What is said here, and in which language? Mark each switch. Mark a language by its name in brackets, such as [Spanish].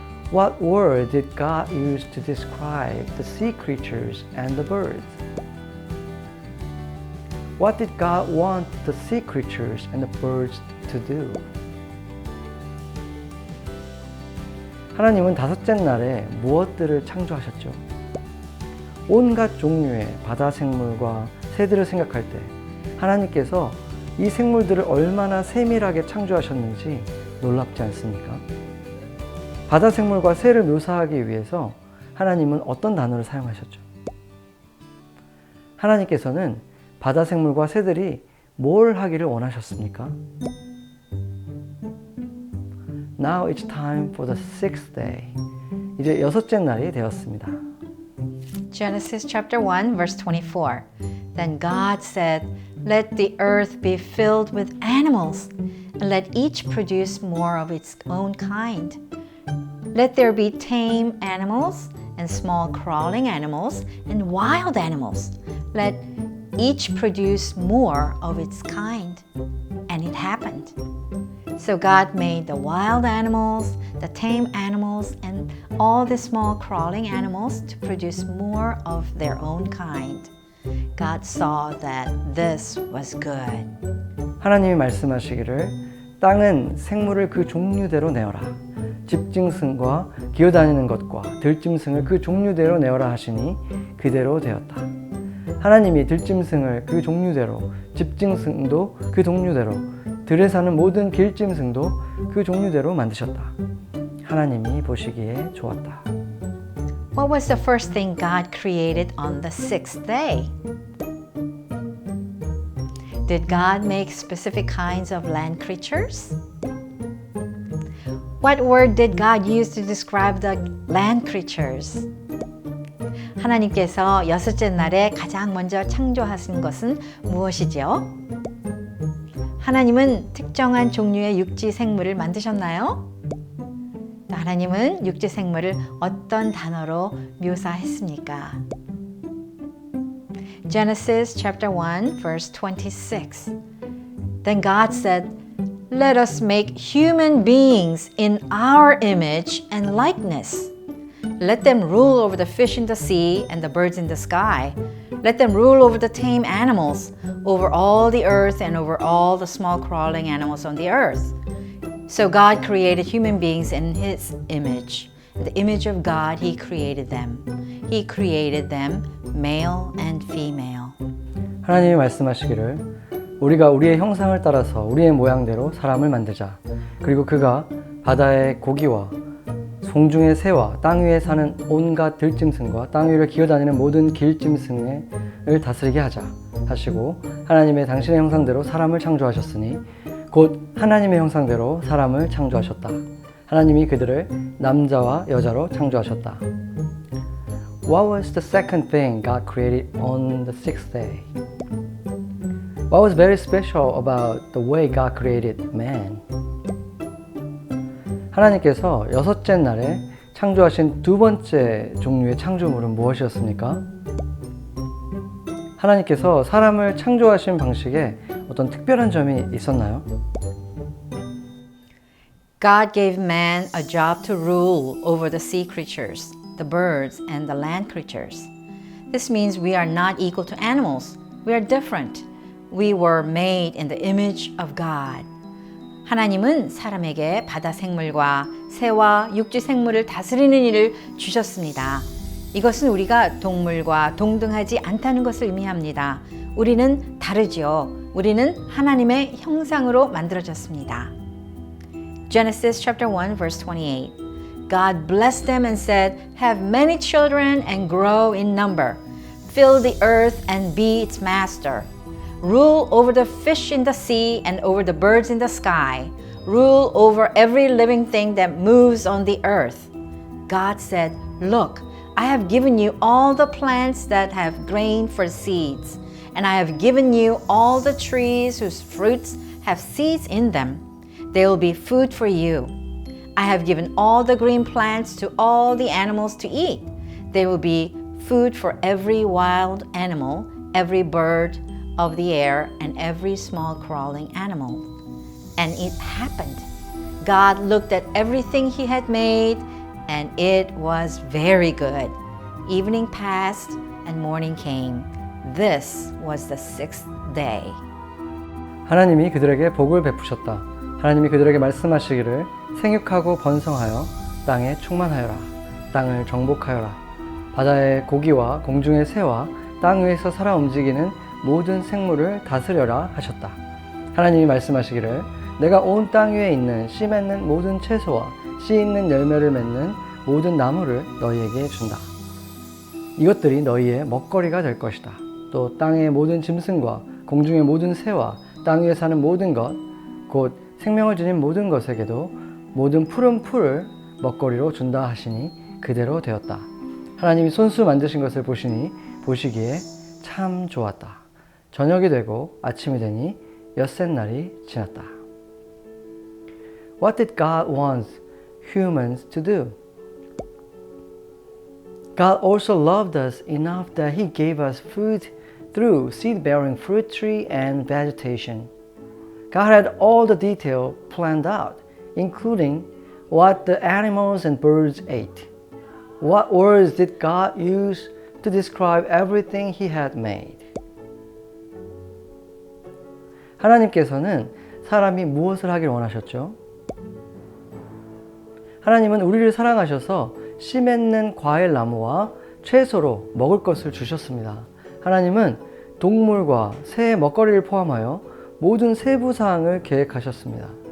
[English] What word did God use to describe the sea creatures and the birds? What did God want the sea creatures and the birds to do? [Korean] 하나님은 다섯째 날에 무엇들을 창조하셨죠? 온갖 종류의 바다 생물과 새들을 생각할 때 하나님께서 이 생물들을 얼마나 세밀하게 창조하셨는지 놀랍지 않습니까? 바다 생물과 새를 묘사하기 위해서 하나님은 어떤 단어를 사용하셨죠? 하나님께서는 바다 생물과 새들이 뭘 하기를 원하셨습니까? [English] Now it's time for the sixth day. [Korean] 이제 여섯째 날이 되었습니다. [English] Genesis chapter 1 verse 24. Then God said, "Let the earth be filled with animals, and let each produce more of its own kind. Let there be tame animals and small crawling animals and wild animals. Let each produce more of its kind. And it happened. So God made the wild animals, the tame animals, and all the small crawling animals to produce more of their own kind. God saw that this was good. [Korean] 하나님이 말씀하시기를 땅은 생물을 그 종류대로 내어라. 집짐승과 기어다니는 것과 들짐승을 그 종류대로 내어라 하시니 그대로 되었다. 하나님이 들짐승을 그 종류대로, 집짐승도 그 종류대로, 들에 사는 모든 길짐승도 그 종류대로 만드셨다. 하나님이 보시기에 좋았다. [English] What was the first thing God created on the sixth day? Did God make specific kinds of land creatures? What word did God use to describe the land creatures? [Korean] 하나님께서 여섯째 날에 가장 먼저 창조하신 것은 무엇이지요? 하나님은 특정한 종류의 육지 생물을 만드셨나요? 하나님은 육지 생물을 어떤 단어로 묘사했습니까? [English] Genesis chapter 1 verse 26. Then God said, "Let us make human beings in our image and likeness. Let them rule over the fish in the sea and the birds in the sky. Let them rule over the tame animals, over all the earth and over all the small crawling animals on the earth." So God created human beings in His image. In the image of God, He created them. He created them male and female. [Korean] 하나님이 말씀하시기를 우리가 우리의 형상을 따라서 우리의 모양대로 사람을 만들자. 그리고 그가 바다의 고기와 송중의 새와 땅 위에 사는 온갖 들짐승과 땅 위를 기어다니는 모든 길짐승을 다스리게 하자 하시고 하나님의 당신의 형상대로 사람을 창조하셨으니 곧 하나님의 형상대로 사람을 창조하셨다. 하나님이 그들을 남자와 여자로 창조하셨다. [English] What was the second thing God created on the sixth day? What was very special about the way God created man? [Korean] 하나님께서 여섯째 날에 창조하신 두 번째 종류의 창조물은 무엇이었습니까? 하나님께서 사람을 창조하신 방식에 어떤 특별한 점이 있었나요? [English] God gave man a job to rule over the sea creatures, the birds, and the land creatures. This means we are not equal to animals. We are different. We were made in the image of God. [Korean] 하나님은 사람에게 바다 생물과 새와 육지 생물을 다스리는 일을 주셨습니다. 이것은 우리가 동물과 동등하지 않다는 것을 의미합니다. 우리는 다르지요. 우리는 하나님의 형상으로 만들어졌습니다. [English] Genesis chapter 1 verse 28. God blessed them and said, "Have many children and grow in number. Fill the earth and be its master. Rule over the fish in the sea and over the birds in the sky. Rule over every living thing that moves on the earth." God said, "Look, I have given you all the plants that have grain for seeds, and I have given you all the trees whose fruits have seeds in them. They will be food for you. I have given all the green plants to all the animals to eat. They will be food for every wild animal, every bird of the air, and every small crawling animal." And it happened. God looked at everything He had made, and it was very good. Evening passed, and morning came. This was the sixth day. [Korean] 하나님이 그들에게 복을 베푸셨다. 하나님이 그들에게 말씀하시기를 생육하고 번성하여 땅에 충만하여라. 땅을 정복하여라. 바다의 고기와 공중의 새와 땅 위에서 살아 움직이는 모든 생물을 다스려라 하셨다. 하나님이 말씀하시기를 내가 온 땅 위에 있는 씨 맺는 모든 채소와 씨 있는 열매를 맺는 모든 나무를 너희에게 준다. 이것들이 너희의 먹거리가 될 것이다. 또 땅의 모든 짐승과 공중의 모든 새와 땅 위에 사는 모든 것, 곧 생명을 지닌 모든 것에게도 모든 푸른 풀을 먹거리로 준다 하시니 그대로 되었다. 하나님이 손수 만드신 것을 보시기에 참 좋았다. 저녁이 되고 아침이 되니 엿새 날이 지났다. [English] What did God want humans to do? God also loved us enough that He gave us food through seed-bearing fruit tree and vegetation. God had all the detail planned out, including what the animals and birds ate. What words did God use to describe everything He had made? [Korean] 하나님께서는 사람이 무엇을 하길 원하셨죠? 하나님은 우리를 사랑하셔서 씨 맺는 과일 나무와 채소로 먹을 것을 주셨습니다. 하나님은 동물과 새의 먹거리를 포함하여 모든 세부 사항을 계획하셨습니다.